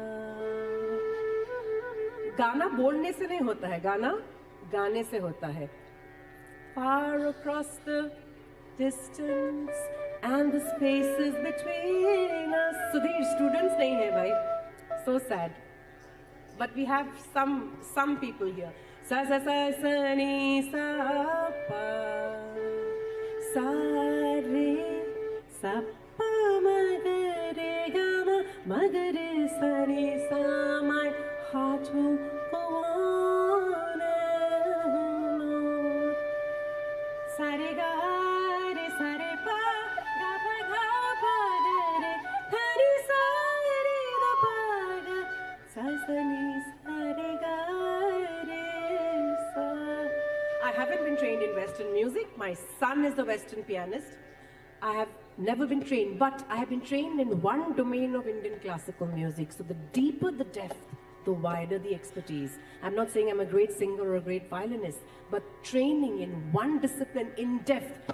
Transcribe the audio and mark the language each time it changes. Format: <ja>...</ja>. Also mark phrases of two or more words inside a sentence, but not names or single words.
<hi>गाना बोलने से नहीं होता है, गाना गाने से होता है.</hi> <en>Far across the distance and the spaces between us. So these students</en> <hi>नहीं है भाई.</hi> <en>So sad. But we have some people here. Sa sa sa sa ni sa pa, sa re sa pa ma ga re ga ma ga re sa re sa. My heart will go on and on. Sa re ga re sa re pa ga pa ga re tha re sa re da pa ga sa sa ni sa re ga re sa. I haven't been trained in Western music. My son is a Western pianist. I have never been trained, but I have been trained in one domain of Indian classical music. So the deeper the depth, the wider the expertise. I'm not saying I'm a great singer or a great violinist, but training in one discipline in depth.</en>